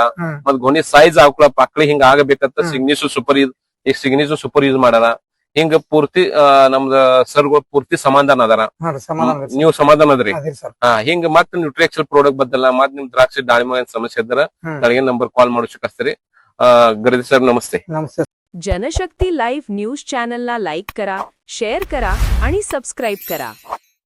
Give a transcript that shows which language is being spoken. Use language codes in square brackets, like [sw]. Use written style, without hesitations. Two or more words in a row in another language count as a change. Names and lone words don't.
[kn] ಮತ್ ಗೊನಿ ಸೈಜ್ ಹಾಕೊಳ ಪಾಕ್ಳಿ ಹಿಂಗ ಆಗಬೇಕಂತ ಸಿಗ್ನೇಚರ್ ಸೂಪರ್ ಯೂಸ್ ಮಾಡ್ಯಾರ. ಹಿಂಗ ಪೂರ್ತಿ ನಮ್ದ ಸರ್ಗಳು ಪೂರ್ತಿ ಸಮಾಧಾನ ಅದಾರ. ಹಾ ರೀ ಸಮಾಧಾನ ರೀ ನೀವು ಸಮಾಧಾನ ಅದ್ರಿ. ಅದೇ ಸರ್ ಹಿಂಗ ಮತ್ತ ನ್ಯೂಟ್ರಿಎಕ್ಸೆಲ್ ಪ್ರಾಡಕ್ಟ್ ಬದ್ದಲ್ಲ ಮತ್ ನಿಮ್ ದ್ರಾಕ್ಷಿ ದಾಳಿಂಬೆ ಸಮಸ್ಯೆ ಇದ್ರ ನನಗೆ ನಂಬರ್ [mr] कॉल मारू शकता. गर्दे सर नमस्ते. नमस्ते. जनशक्ती लाईव्ह न्यूज चॅनलला लाईक करा, शेअर करा आणि सबस्क्राईब करा.